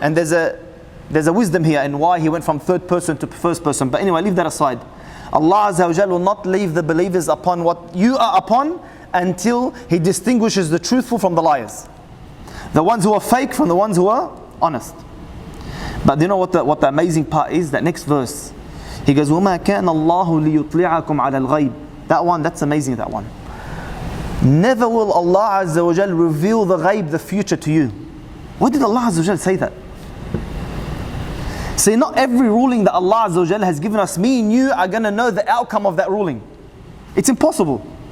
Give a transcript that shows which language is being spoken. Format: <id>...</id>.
<en>And there's a wisdom here in why he went from third person to first person. But anyway, leave that aside. Allah Azza wa Jal will not leave the believers upon what you are upon until He distinguishes the truthful from the liars, the ones who are fake from the ones who are honest. But you know what the amazing part is? That next verse, He goes,</en> <ar>وَمَا كَانَ اللَّهُ لِيُطْلِعَكُمْ عَلَى الْغَيْبِ.</ar> <en>That one, that's amazing, that one. Never will Allah Azza wa Jal reveal the ghaib, the future to you. Why did Allah Azza wa Jal say that? See, not every ruling that Allah Azza wa Jal has given us, me and you are going to know the outcome of that ruling. It's impossible.</en>